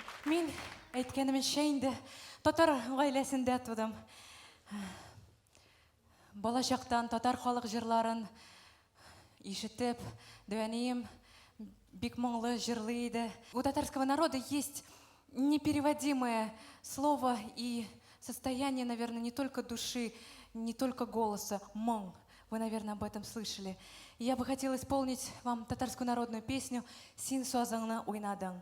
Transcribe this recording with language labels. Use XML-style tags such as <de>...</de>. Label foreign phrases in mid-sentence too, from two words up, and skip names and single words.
<tt>Мин әйткәнемчә инде татар гаиләсендә тудым. Балачактан татар халык җырларын ишетеп, дәвәнием бик моңлы җырлый иде.</tt> <ru>У татарского народа есть непереводимое слово и состояние, наверное, не только души, не только голоса, моң. Вы, наверное, об этом слышали. И я бы хотела исполнить вам татарскую народную песню «Син созаңны уйнадың».</ru>